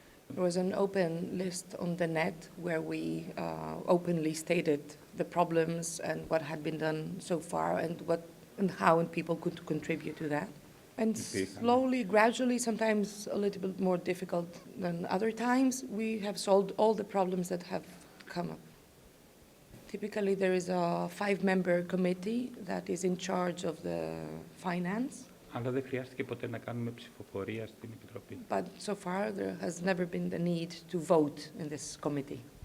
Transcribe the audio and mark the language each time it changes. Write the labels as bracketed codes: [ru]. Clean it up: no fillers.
[en] There was an open list on the net where we openly stated the problems and what had been done so far and how people could contribute to that. And slowly, gradually, sometimes a little bit more difficult than other times, we have solved all the problems that have come up. Typically, there is a 5-member committee that is in charge of the finance. [el] Αλλά δεν χρειάστηκε ποτέ να κάνουμε ψηφοφορία στην Επιτροπή. [en] But so far, there has never been the need to vote in this committee.